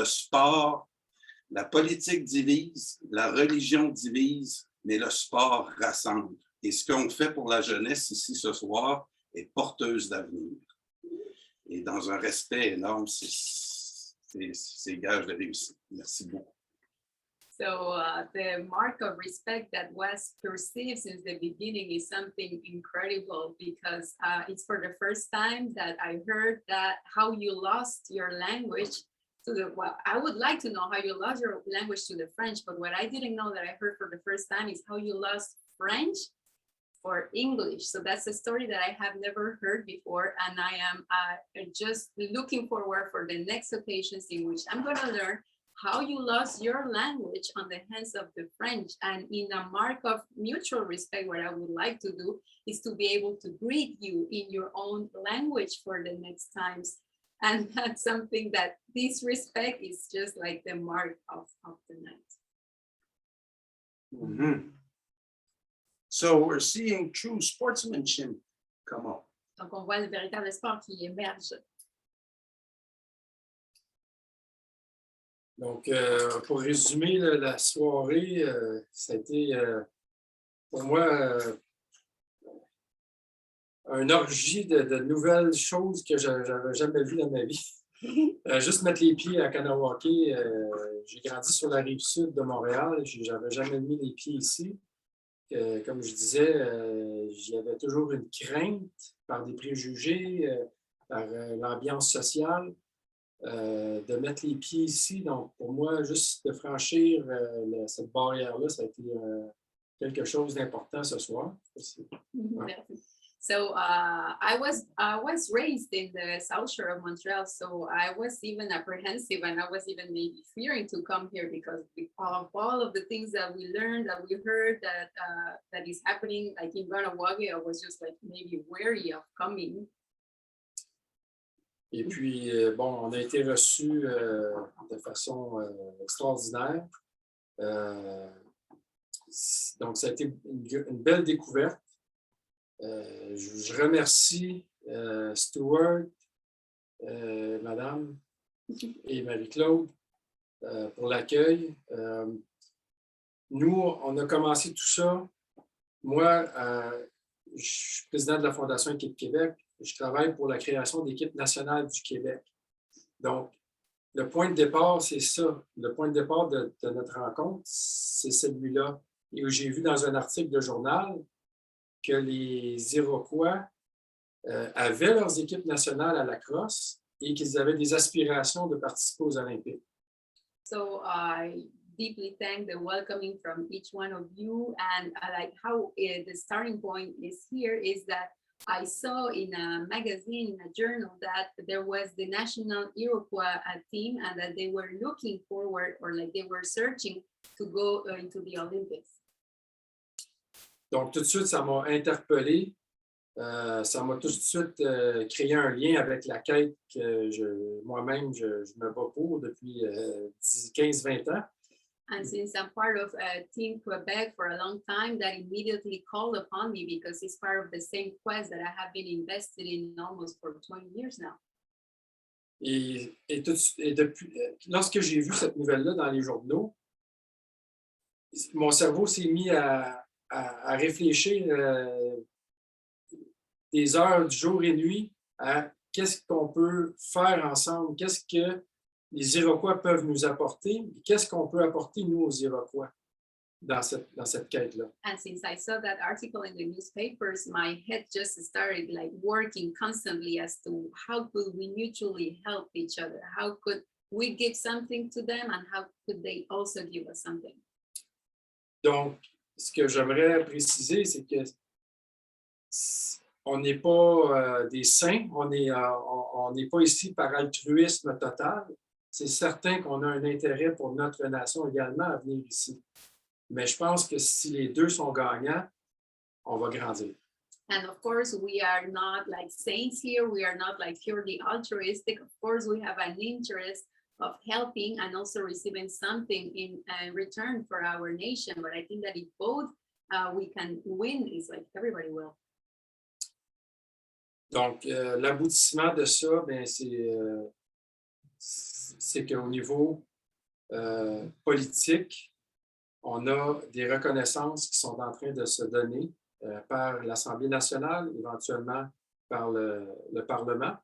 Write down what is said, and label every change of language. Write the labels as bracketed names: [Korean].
[French] Le sport, la politique divise, la religion divise, mais le sport rassemble. Et ce qu'on fait pour la jeunesse ici ce soir est porteuse d'avenir. Et dans un respect énorme, c'est gage de réussite. Merci beaucoup. [English] So the mark of respect that was perceived since the beginning is something incredible, because it's for the first time that I heard that how you lost your language to the, well, I would like to know how you lost your language to the French, but what I didn't know that I heard for the first time is how you lost French for English. So that's a story that I have never heard before, and I am just looking forward for the next occasions in which I'm going to learn how you lost your language on the hands of the French. And in a mark of mutual respect, what I would like to do is to be able to greet you in your own language for the next times. And that's something that this respect is just like the mark of the night. Mm-hmm. So we're seeing true sportsmanship come up. [French] Donc, on voit le véritable sport qui émerge. Donc, pour résumer la soirée, ça a été pour moi une orgie de nouvelles choses que je n'avais jamais vues dans ma vie. Juste mettre les pieds à Kanawake, j'ai grandi sur la rive sud de Montréal, je n'avais jamais mis les pieds ici. Comme je disais, j'y avais toujours une crainte par des préjugés, par l'ambiance sociale. De mettre les pieds ici. Donc, pour moi, juste de franchir cette barrière-là, ça a été quelque chose d'important ce soir. Ouais. [English] So I was raised in the South Shore of Montreal, so I was even apprehensive and I was even maybe fearing to come here because of all of the things that we learned, that we heard, that is happening, like in Kanawake, I was just like maybe wary of coming. [French] Et puis, bon, on a été reçus de façon extraordinaire. Donc, ça a été une belle découverte. Je remercie Stuart, Madame et Marie-Claude pour l'accueil. Nous, on a commencé tout ça. Moi, je suis président de la Fondation Équipe Québec. Je travaille pour la création d'équipes nationales du Québec. Donc, le point de départ, c'est ça. Le point de départ de notre rencontre, c'est celui-là. Et où j'ai vu dans un article de journal que les Iroquois avaient leurs équipes nationales à la crosse et qu'ils avaient des aspirations de participer aux Olympiques. [English] So I deeply thank the welcoming from each one of you, and like how the starting point is here is that I saw in a magazine, in a journal, that there was the National Iroquois team and that they were looking forward, or like they were searching to go into the Olympics. [French] Donc, tout de suite, ça m'a interpellé. Ça m'a tout de suite créé un lien avec la quête que moi-même, je me bats pour depuis 15-20 ans. [English] And since I'm part of Team Quebec for a long time, that immediately called upon me because it's part of the same quest that I have been invested in almost for 20 years now. [French] Et depuis, lorsque j'ai vu cette nouvelle-là dans les journaux, mon cerveau s'est mis à réfléchir des heures du jour et nuit à qu'est-ce qu'on peut faire ensemble, qu'est-ce que les Iroquois peuvent nous apporter, qu'est-ce qu'on peut apporter, nous, aux Iroquois, dans cette quête-là. [English] And since I saw that article in the newspapers, my head just started like working constantly as to how could we mutually help each other? How could we give something to them and how could they also give us something? [French] Donc, ce que j'aimerais préciser, c'est que on n'est pas des saints, on n'est pas ici par altruisme total. C'est certain qu'on a un intérêt pour notre nation également à venir ici. Mais je pense que si les deux sont gagnants, on va grandir. [English] And of course, we are not like saints here. We are not like purely altruistic. Of course, we have an interest of helping and also receiving something in return for our nation. But I think that if both we can win, it's like everybody will. [French] Donc, l'aboutissement de ça, bien, c'est qu'au niveau politique, on a des reconnaissances qui sont en train de se donner par l'Assemblée nationale, éventuellement par le Parlement.